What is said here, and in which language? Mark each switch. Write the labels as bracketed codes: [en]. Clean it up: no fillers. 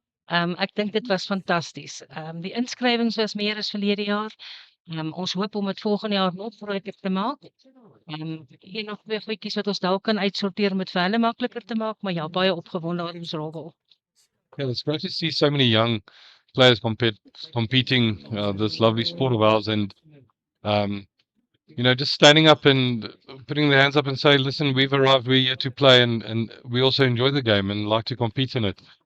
[af] Ek dink dit was fantasties. Die inskrywings was meer as verlede jaar. Ons hoop om dit volgende jaar nog groter te maak. Een of twee goedjies wat ons dalk kan uitsorteer om dit vir hulle makliker te maak, maar ja, baie opgewonde oor ons rolbal. [en] Yeah, it's great to see so many young players competing this lovely sport of ours, and just standing up and putting their hands up and say, "Listen, we've arrived. We're here to play, and we also enjoy the game and like to compete in it."